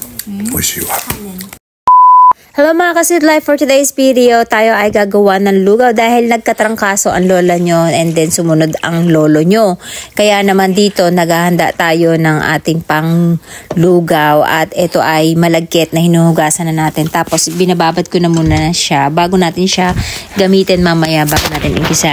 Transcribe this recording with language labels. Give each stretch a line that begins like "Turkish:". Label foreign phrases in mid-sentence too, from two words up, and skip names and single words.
Japanese: 美味しいわ。
Filipino: Hello mga ka-Sweet Life,
English: for today's video,
Filipino: tayo ay gagawa ng lugaw dahil nagkatrangkaso ang lola nyo
English: and then
Filipino: sumunod ang lolo nyo. Kaya naman dito naghahanda tayo ng ating pang lugaw at ito ay malagkit na hinuhugasan na natin. Tapos binababad ko na muna siya bago natin siya gamitin mamaya, bago natin umpisa.